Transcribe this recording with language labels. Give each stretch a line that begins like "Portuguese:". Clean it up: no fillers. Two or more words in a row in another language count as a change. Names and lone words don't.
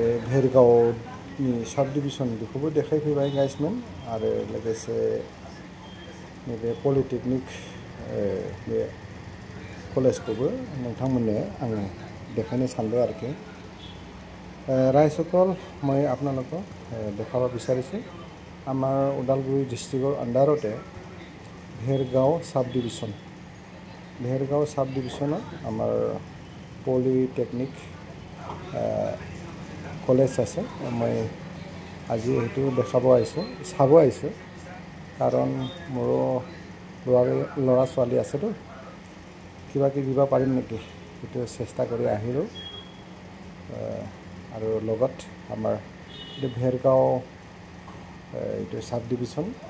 Bodo: भेरगावनि साब डिभिजन बेखौबो देखायफैबाय गाइसमोन आरो लोगोसे नैबे पलिटेकनिक बे कलेजखौबो नोंथांमोननो आङो देखायनो सानदों आरोखि रायসকল
Assamese: মই আপোনালোকক দেখাব বিচাৰিছোঁ আমাৰ ওদালগুৰি ডিষ্ট্ৰিক্টৰ আণ্ডাৰতে
Bodo: भेरगाव
Assamese: साब डिभिजনত আমাৰ পলিটেকনিক কলেজ আছে মই আজি এইটো দেখাব আহিছোঁ চাব আহিছোঁ কাৰণ মোৰো ল'ৰা ছোৱালী আছেতো কিবা কিবি দিব পাৰিম নেকি সেইটো চেষ্টা কৰি আহিলোঁ আৰু লগত আমাৰ এইটো भेरगाव এইটো সাব ডিভিজন